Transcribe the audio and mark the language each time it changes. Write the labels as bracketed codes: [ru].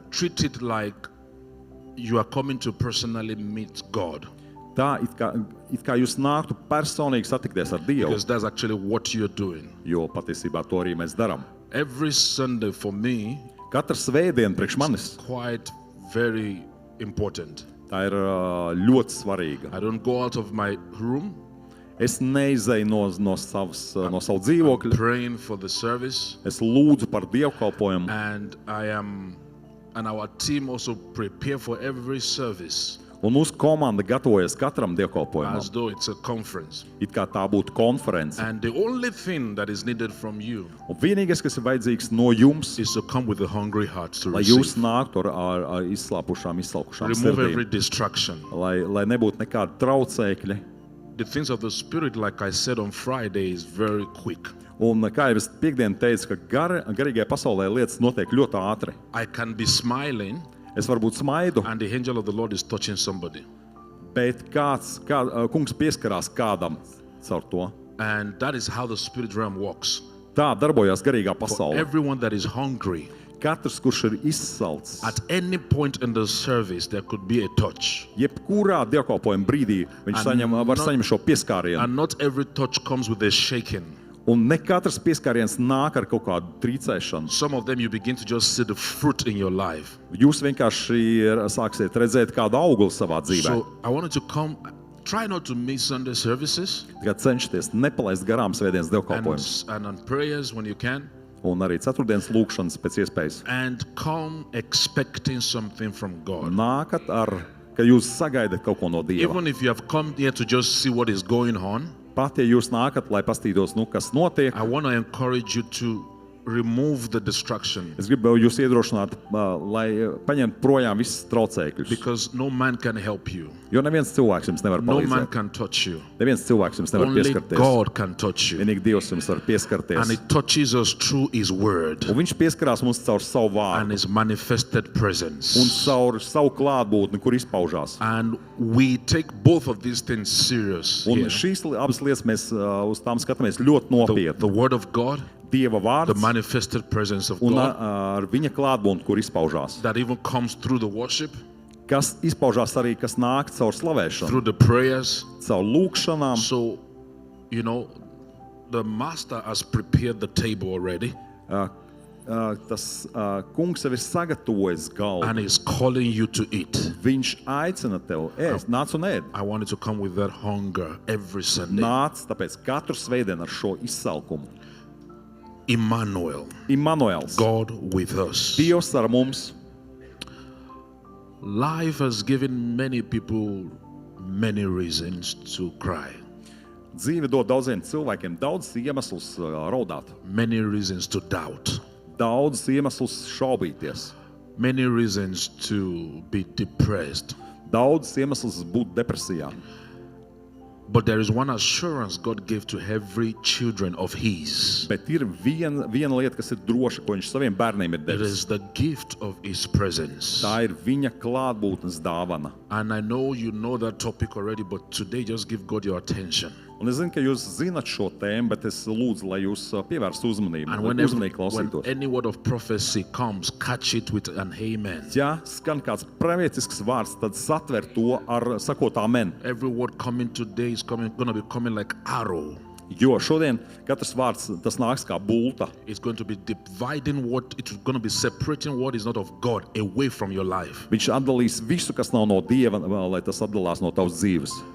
[en] Treat it like you are coming to personally meet God, [lv] Tā it kā jūs nāktu personīgi satikties ar Dievu, [en] because that's actually what you're doing. [lv] jo patiesībā to arī mēs darām. [en] Every Sunday for me [lv] Katra svētdiena priekš manis, [en] quite very important. [lv] tā ir ļoti svarīga. [en] I don't go out of my room [lv] Es neizēju no savu dzīvokļa. [en] praying for the service, [lv] Es lūdzu par dievkalpojumu. [en] and and our team also prepare for every service [lv] Un mūsu komanda gatavojas katram [en] as [lv] dievkalpojumam. [en] though it's a conference. [lv] It kā tā būtu konference. [en] And the only thing that is needed from you [lv] Un vienīgais, kas ir vajadzīgs no jums, [en] is to come with a hungry heart to [lv] lai jūs [en] receive. [lv] nāktu ar izsalkušām [en] Remove every [lv] sirdīm, [en] distraction. [lv] lai nebūtu nekādi traucēkļi. [en] The things of the Spirit, like I said on Friday, is very quick. [lv] Un kā jau es piekdien teicu, ka garīgajā pasaulē lietas notiek ļoti ātri. [en] I can be smiling [lv] Es varbūt smaidu, [en] and the angel of the Lord is touching somebody. [lv] bet kungs pieskarās kādam caur to. [en] And that is how the spirit realm works. [lv] Tā darbojās garīgā [en] For [lv] pasaule. [en] everyone that is hungry, [lv] Katrs, kurš ir izsalcis, [en] at any point in the service, there could be a touch. [lv] jebkurā dievkalpojuma brīdī viņš var saņemt šo pieskārienu. [en] And not every touch comes with a shaking. [lv] Un ne katrs pieskāriens nāk ar kaut kādu trīcēšanu. [en] Some of them you begin to just see the fruit in your life. [lv] Jūs vienkārši sāksiet redzēt kādu augli savā dzīvē. [en] So I wanted to come, try not to miss Sunday services [lv] Tagad cenšaties nepalaist garām svētdienas dievkalpojumus. [en] and on prayers when you can, [lv] Un arī ceturtdienas lūkšanas pēc iespējas. [en] and come expecting something from God. [lv] Nākat ka jūs sagaidat kaut ko no Dieva. [en] Even if you have come here to just see what is going on, [lv] Pat, ja jūs nākat, lai pastītos, kas notiek, [en] I want to encourage you to remove the distraction, [lv] es gribu jūs iedrošināt, lai paņemtu projām visas traucēkļus. [en] because no man can help you. [lv] Jo neviens cilvēks jums nevar [en] No man [lv] palīdzēt. [en] can touch you. [lv] Neviens cilvēks jums nevar [en] Only [lv] pieskarties. [en] God can touch you. [lv] Vienīgi Dievs jums var [en] And [lv] pieskarties. [en] it touches us through His Word [lv] Un viņš pieskarās mums caur savu [en] and [lv] vārdu [en] His manifested [lv] un [en] presence. [lv] caur savu klātbūtni, kur izpaužās. [en] And we take both of these things serious [lv] Un [en] here. [lv] šīs abas lietas mēs uz tām skatāmies ļoti [en] The [lv] nopietni. [en] Word of God, [lv] Dieva [en] the [lv] vārds [en] manifested presence of [lv] un [en] God [lv] ar viņa klātbūtni, kur izpaužās. [en] that even comes through the worship, [lv] Kas izpaužās arī, kas nāk caur slavēšanu, [en] through the prayers. [lv] caur lūkšanām. [en] So, you know, the Master has prepared the table already [lv] Tas kungs jau ir sagatavojis galdu. [en] and is calling you to eat. [lv] Viņš aicina tev ēst, nāc un ēd. [en] I wanted to come with that hunger every Sunday. [lv] Nāc, tāpēc katru svētdienu ar šo izsalkumu. [en] Emmanuel, [lv] Immanuels, [en] God with us. [lv] Dievs ar mums. [en] Life has given many people many reasons to cry, [lv] Dzīve dod daudziem cilvēkiem daudz iemeslus raudāt, [en] many reasons to doubt, [lv] daudz iemeslus šaubīties, [en] many reasons to be depressed. [lv] daudz iemeslus būt depresijā. [en] But there is one assurance God gave to every children of His. [lv] Bet ir viena lieta, kas ir droša, ko viņš saviem bērniem ir [en] It [lv] devis. [en] is the gift of His presence. [lv] Tā ir viņa klātbūtnes dāvana. [en] And I know you know that topic already, but today just give God your attention. [lv] Un es zinu, ka jūs zinat šo tēmu, bet es lūdzu, lai jūs pievērstu uzmanību, [en] And [lv] lai [en] when [lv] uzmanīgi [en] when [lv] klausītos. [en] any word of prophecy comes, catch it with an amen. [lv] Ja skan kāds pravietisks vārds, tad satver to ar sakot amen. [en] Every word coming today is going to be coming like arrow. [lv] Jo šodien katrs vārds, tas nāks kā bulta. [en] It's going to be dividing what, it's going to be separating what is not of God away from your life. [lv] Viņš atdalīs visu, kas nav no Dieva, lai tas atdalās no tavas dzīves.